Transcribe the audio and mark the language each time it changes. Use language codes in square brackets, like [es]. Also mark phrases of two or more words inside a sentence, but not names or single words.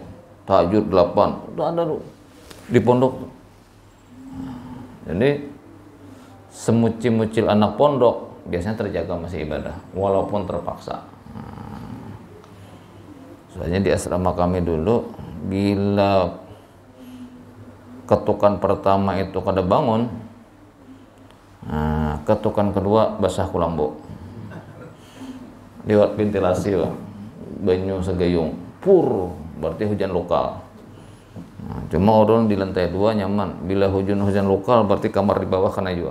[id] Tahajud 8, udah ada tuh di pondok. Jadi semucil-mucil anak pondok biasanya terjaga masih ibadah walaupun terpaksa. [bjn] Soalnya di asrama kami dulu, bila ketukan pertama itu kada bangun, ketukan kedua basah kulambo lewat ventilasi, banyu segayung pur, berarti hujan lokal. [id] Cuma orang di lantai 2 nyaman, bila hujan lokal berarti kamar di bawah kena juga.